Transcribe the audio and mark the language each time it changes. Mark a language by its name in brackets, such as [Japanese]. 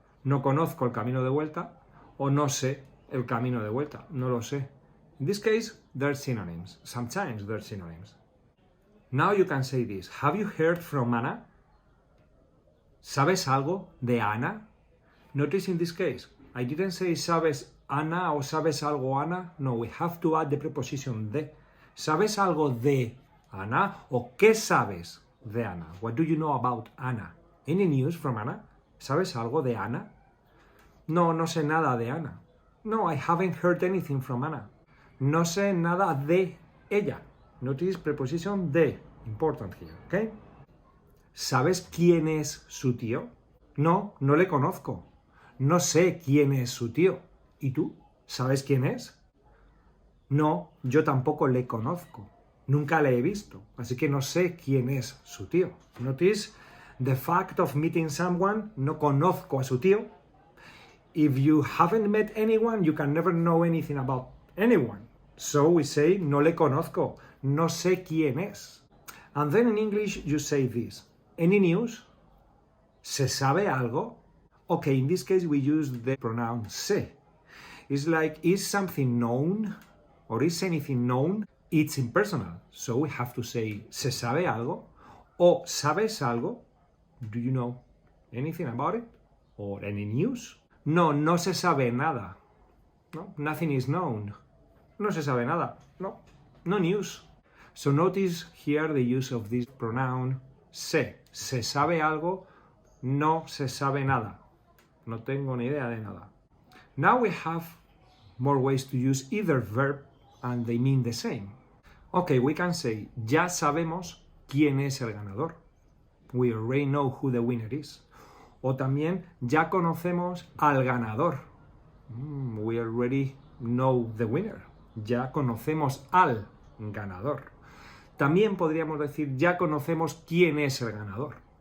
[Spanish] No conozco el camino de vuelta o no sé el camino de vuelta. No lo sé. [English] In this case, they're synonyms. Sometimes they're synonyms. Now you can say this. Have you heard from Anna? [Spanish] ¿Sabes algo de Ana? [English] Notice in this case, I didn't say [Spanish] sabes Ana o sabes algo Ana. [English] No, we have to add the preposition de. [Spanish] ¿Sabes algo de Ana o qué sabes de Ana? [English] What do you know about Anna? Any news from Anna? [Spanish] ¿Sabes algo de Ana? No, no sé nada de Ana. [English] No, I haven't heard anything from Anna. [Spanish] No sé nada de ella. [English] Notice preposition de. Important here, okay? [Spanish] ¿Sabes quién es su tío? No, no le conozco. No sé quién es su tío. ¿Y tú? ¿Sabes quién es? No, yo tampoco le conozco. Nunca le he visto. Así que no sé quién es su tío. [English] Notice the fact of meeting someone. [Spanish] No conozco a su tío. [English] If you haven't met anyone, you can never know anything about anyone. So we say, [Spanish] no le conozco. No sé quién es. [English] And then in English you say this. Any news? [Spanish] ¿Se sabe algo? [English] Okay, in this case we use the pronoun se. It's like, is something known? Or is anything known? It's impersonal. So we have to say, [Spanish] ¿se sabe algo? O, ¿sabes algo? [English] Do you know anything about it? Or any news? [Spanish] No, no se sabe nada. [English] No, nothing is known. [Spanish] No se sabe nada. [English] No, no news. So notice here the use of this pronoun se. [Spanish] ¿Se sabe algo? No se sabe nada. No tengo ni idea de nada. [English] Now we have more ways to use either verb and they mean the same. Okay, we can say, [Spanish] ya sabemos quién es el ganador. [English] We already know who the winner is. [Spanish] O también, ya conocemos al ganador. [English] We already know the winner. [Spanish] Ya conocemos al ganador. También podríamos decir, ya conocemos quién es el ganador.